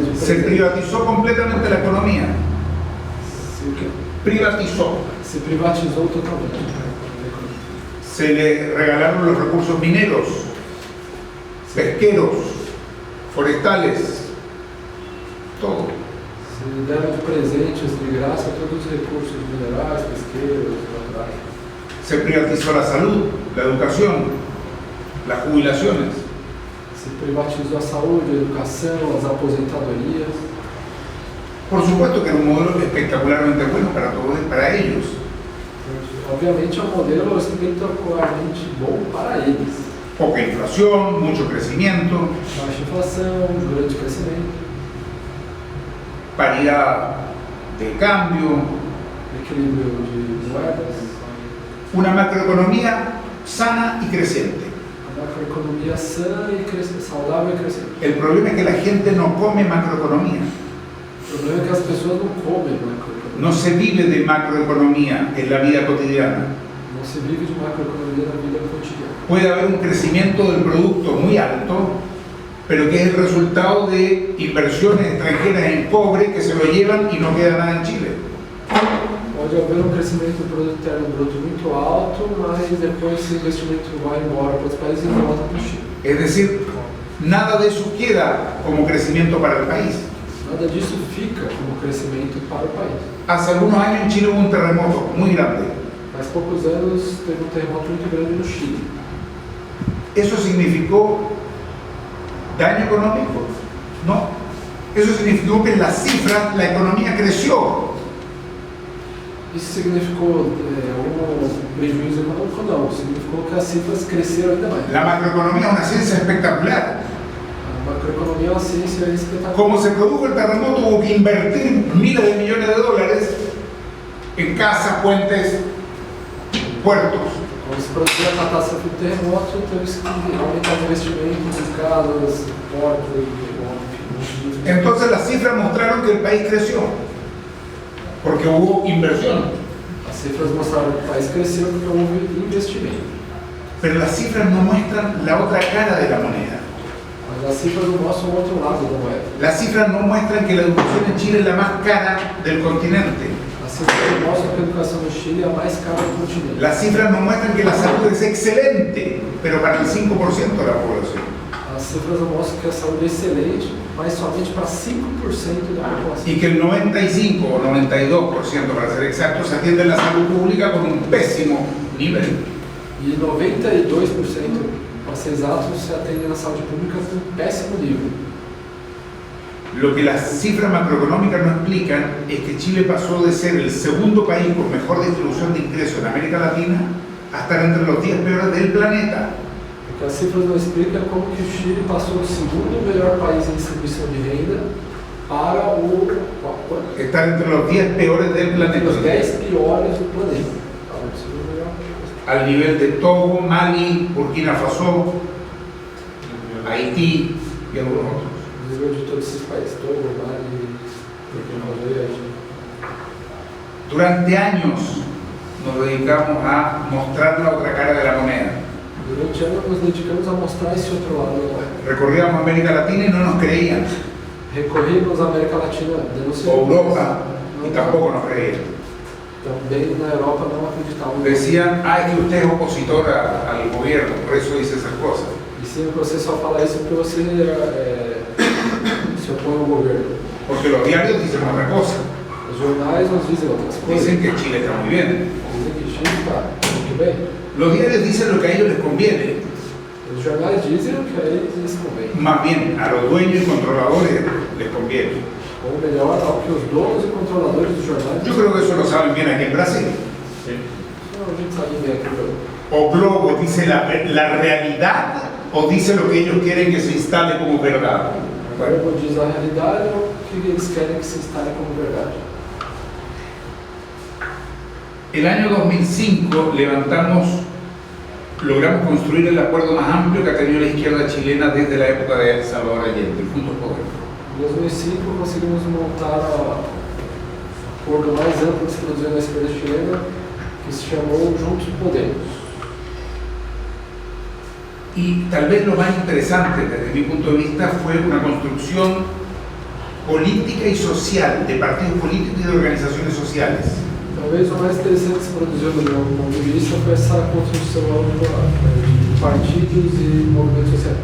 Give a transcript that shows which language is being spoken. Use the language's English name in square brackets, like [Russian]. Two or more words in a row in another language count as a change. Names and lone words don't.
[Spanish] de Se presente? privatizó completamente la economía. [Portuguese] Se, o quê? [Spanish] Privatizó. [Portuguese] Se privatizou totalmente. [Spanish] Se le regalaron los recursos mineros, pesqueros, forestales, todo. [Portuguese] Se deram de presentes, de graça, todos os recursos minerais, pesqueiros, naturais. [Spanish] Se privatizó la salud, la educación, las jubilaciones. [Portuguese] Se privatizou a saúde, a educação, as aposentadorias. [Spanish] Por supuesto que era un modelo espectacularmente bueno para todos, para ellos. [Portuguese] Obviamente é um modelo espetacularmente bom para eles. [Spanish] Poca inflación, mucho crecimiento, [Portuguese] Baixa inflação, juros de crescimento, [Spanish] paridad de cambio, [Portuguese] equilíbrio de moedas, [Spanish] una macroeconomía sana y creciente. [Portuguese] uma macroeconomia sã e saudável e crescente. [Spanish] El problema es que la gente no come macroeconomía, [Portuguese] O problema é que as pessoas não comem macroeconomia. [Spanish] no se vive de macroeconomía en la vida cotidiana. [Portuguese] Não se vive de macroeconomia na vida cotidiana. [Spanish] Puede haber un crecimiento del producto muy alto, pero que es el resultado de inversiones extranjeras en cobre que se lo llevan y no queda nada en Chile. [Portuguese] Pode haver um crescimento do produto interno bruto muito alto, mas depois esse investimento vai embora para outros países e volta para o Chile. [Spanish] Es decir, nada de eso queda como crecimiento para el país. [Portuguese] Nada disso fica como crescimento para o país. [Spanish] Hace algunos años en Chile hubo un terremoto muy grande. [Portuguese] Faz poucos anos teve um terremoto muito grande no Chile. [Spanish] ¿Eso significó daño económico? No. Eso significó que en las cifras la economía creció. [Portuguese] Isso significou algum prejuízo econômico? Não. Significou que as cifras cresceram ainda mais. [Spanish] La macroeconomía es una ciencia espectacular. [Portuguese] A macroeconomia é uma ciência espetacular. [Spanish] Como se produjo el terremoto, hubo que invertir miles de millones de dólares en casas, puentes, puertos. [Portuguese] Quando se produziu a catástrofe do terremoto, teve que aumentar o investimento em casas, portos, enfim. [Spanish] Entonces las cifras mostraron que el país creció, porque hubo inversión. [Portuguese] As cifras mostraram que o país cresceu porque houve investimento. [Spanish] Pero las cifras no muestran la otra cara de la moneda. [Portuguese] Mas as cifras não mostram o outro lado da moeda. [Spanish] Las cifras no muestran que la educación en Chile es la más cara del continente. [Portuguese] As cifras não mostram que a educação no Chile é a mais cara do continente. [Spanish] Las cifras no muestran que la salud es excelente, pero para el 5% de la población. [Portuguese] As cifras não mostram que a saúde é excelente, mas somente para 5% da população. [Spanish] Y que el 95 o 92%, para ser exactos, atiende la salud pública con un pésimo nivel. [Portuguese] E 92%, para ser exatos, se atende na saúde pública com um péssimo nível. [Spanish] Lo que las cifras macroeconómicas no explican es que Chile pasó de ser el segundo país con mejor distribución de ingresos en América Latina a estar entre los 10 peores del planeta. [Portuguese] O que as cifras não explicam é como que o Chile passou do segundo melhor país em distribuição de renda para [Spanish] Estar entre los 10 peores del planeta. [Portuguese] os 10 piores do planeta. [Spanish] Al nivel de Togo, Mali, Burkina Faso, Haití y algunos otros. [Portuguese] No nível de todos esses países, Togo, Mali, Burkina Faso e Haití. [Spanish] Durante años nos dedicamos a mostrar la otra cara de la moneda. [Portuguese] Durante anos nos dedicamos a mostrar esse outro lado da moeda. [Spanish] Recorríamos América Latina y no nos creían, [Portuguese] Recorrimos a América Latina, denunciamos. [Spanish] o Europa, y tampoco nos creían. [Portuguese] Também na Europa não acreditavam. [Spanish] Decían, es que usted es opositor al gobierno, por eso dice esas cosas. [Portuguese] Dizem que você só fala isso porque você se opõe ao governo. [Spanish] Porque los diarios dicen otra cosa. [Portuguese] Os jornais nos dizem outras coisas. [Spanish] Dicen que Chile está muy bien. [Portuguese] Dizem que Chile está muito bem. [Spanish] Los diarios dicen lo que a ellos les conviene. [Portuguese] Os jornais dizem o que a eles convém. [Spanish] Más bien, a los dueños y controladores les conviene. [Portuguese] Ou melhor, ao que os donos e controladores dos jornais. [Spanish] Yo creo que eso lo saben bien aquí en Brasil. [Portuguese] Não, a gente sabe bem aqui, meu. [Spanish] O Globo dice la realidad o dice lo que ellos quieren que se instale como verdad. [Portuguese] O Globo diz a realidade ou o que eles querem que se instale como verdade. [Spanish] El año 2005 logramos construir el acuerdo más amplio que ha tenido la izquierda chilena desde la época de Salvador Allende, el Juntos Podemos. [Portuguese] Em 2005 conseguimos montar o acordo mais amplo que se produziu na esquerda chilena, que se chamou Juntos Podemos. [Spanish] Y tal vez lo más interesante desde mi punto de vista fue una construcción política y social, de partidos políticos y de organizaciones sociales. [Portuguese] Talvez o mais interessante que se produziu do meu ponto de vista foi essa construção de partidos e movimentos sociais.